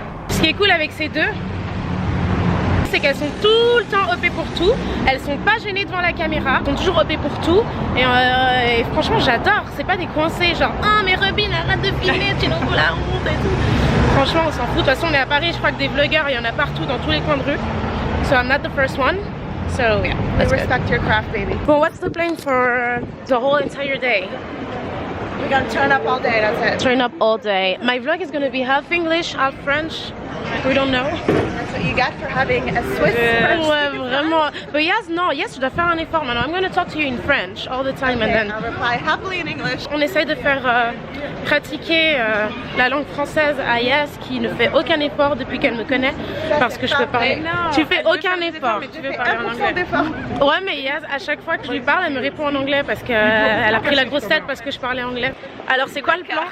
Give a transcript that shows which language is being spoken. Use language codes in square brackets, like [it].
[fr] Ce qui est cool avec ces deux, c'est qu'elles sont tout le temps OP pour tout. Elles sont pas gênées devant la caméra. Elles sont toujours OP pour tout. Et franchement j'adore. C'est pas des coincés genre ah mais Robin arrête de filmer, tu nous fous la honte et tout. Franchement on s'en fout. De toute façon on est à Paris, je crois que des vlogueurs il y en a partout dans tous les coins de rue. [en] So I'm not the first one. So yeah, let's respect your craft, baby. Well, what's the plan for the whole entire day? We're gonna turn up all day, that's it. Turn up all day. My vlog is gonna be half English, half French. We don't know. That's what you get for having a Swiss person. [fr] Ouais, vraiment. [en] But yes, no, yes, [fr] je dois faire un effort maintenant. [en] I'm gonna talk to you in French all the time and then. I'll reply happily in English. [fr] On essaye de faire pratiquer la langue française à Yas qui ne fait aucun effort depuis qu'elle me connaît parce que je peux parler. Tu fais aucun effort. Mais tu fais 1% d'effort. Ouais, mais Yas, à chaque fois que je lui parle, elle me répond en anglais parce qu'elle a pris la grosse tête parce que je parlais anglais. Alors c'est quoi le plan?